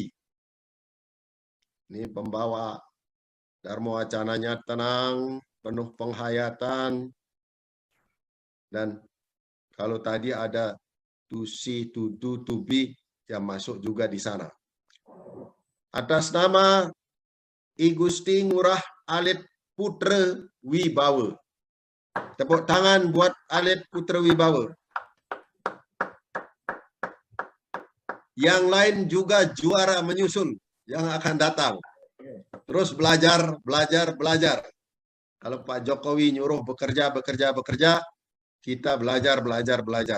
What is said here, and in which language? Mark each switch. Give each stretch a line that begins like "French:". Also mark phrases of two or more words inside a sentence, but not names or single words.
Indonesian: Ini pembawa Dharma wacananya tenang, penuh penghayatan, dan kalau tadi ada tusi, tudu, tubi yang masuk juga di sana. Atas nama I Gusti Ngurah Alit Putra Wibawa. Tepuk tangan buat Alit Putra Wibawa. Yang lain juga juara menyusul yang akan datang. Terus belajar, belajar, belajar. Kalau Pak Jokowi nyuruh bekerja, bekerja, bekerja, kita belajar, belajar, belajar.